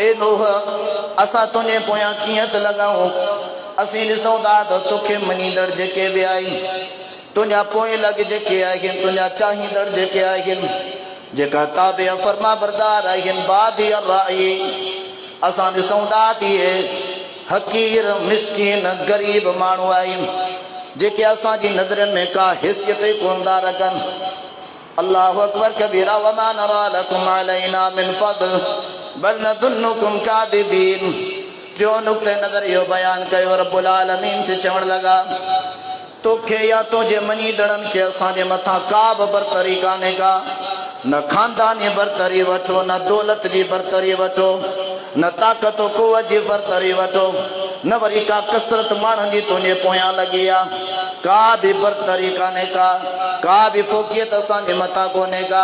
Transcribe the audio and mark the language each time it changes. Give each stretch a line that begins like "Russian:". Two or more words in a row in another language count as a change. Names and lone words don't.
Sindhi: ए नूह असां तुंहिंजे पोयां कीअं त लॻाऊं, असीं ॾिसूं था त तोखे मञींदड़ जेके बि आहिनि, तुंहिंजा पोइ लॻ जेके आहिनि, तुंहिंजा चाहींदड़ जेके आहिनि, जेका ताबे फरमा बरदार आहिनि, बादी राई, असां ॾिसूं था त इहे हक़ीर मिस्कीन ग़रीब माण्हू आहिनि जेके असांजी नज़रनि में का हैसियत कोन था रखनि।
Arabic: الله أكبر كبيرا وما نرى لكم علينا من فضل بل نظنكم كاذبين.
Sindhi: जो नुक़्ते नज़र इहो बयानु कयो, रब्बुल आलमीन खे चवण लॻा तोखे या तुंहिंजे मञीदड़नि खे असांजे मथां का बि बरतरी कान्हे का, न ख़ानदानी बरतरी वठो, न दौलत जी बरतरी वठो, न ताक़त कुवत जी बरतरी वठो, न वरी का कसरत माण्हुनि जी तुंहिंजे पोयां लॻी आहे, का बि बरतरी कान्हे का बि फ़ोकियत असांजे मथां कोन्हे का।